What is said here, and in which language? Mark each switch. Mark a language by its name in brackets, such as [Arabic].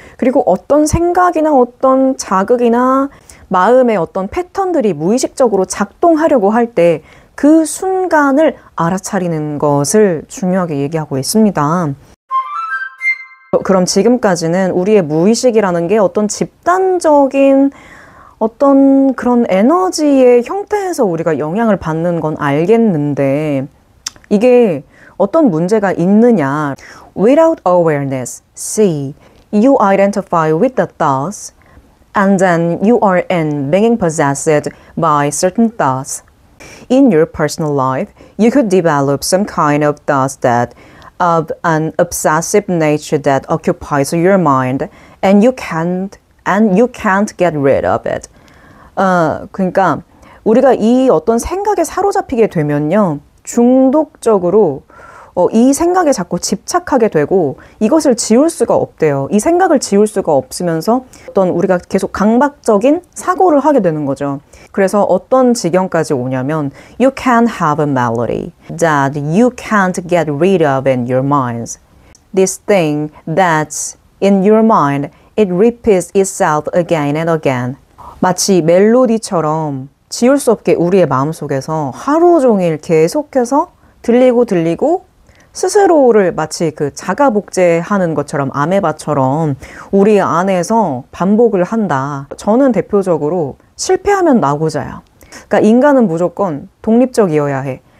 [Korean] 그리고 어떤 생각이나 어떤 자극이나 마음의 어떤 패턴들이 무의식적으로 작동하려고 할 때 그 순간을 알아차리는 것을 중요하게 얘기하고 있습니다. 그럼 지금까지는 우리의 무의식이라는 게 어떤 집단적인 어떤 그런 에너지의 형태에서 우리가 영향을 받는 건 알겠는데 이게 어떤 문제가 있느냐. [English] Without awareness, see, you identify with the thoughts and then you are being possessed by certain thoughts. In your personal life, you could develop some kind of thoughts that of an obsessive nature that occupies your mind and you can't get rid of it. [Korean] 그러니까 우리가 이 어떤 생각에 사로잡히게 되면요. 중독적으로 이 생각에 자꾸 집착하게 되고 이것을 지울 수가 없대요. 이 생각을 지울 수가 없으면서 어떤 우리가 계속 강박적인 사고를 하게 되는 거죠. 그래서 어떤 지경까지 오냐면 [English] You can have a melody that you can't get rid of in your minds. This thing that's in your mind, it repeats itself again and again. [Korean] 마치 멜로디처럼 지울 수 없게 우리의 마음속에서 하루 종일 계속해서 들리고 스스로를 마치 그 자가복제하는 것처럼 아메바처럼 우리 안에서 반복을 한다. 저는 대표적으로 실패하면 나고자야. 그러니까 인간은 무조건 독립적이어야 해.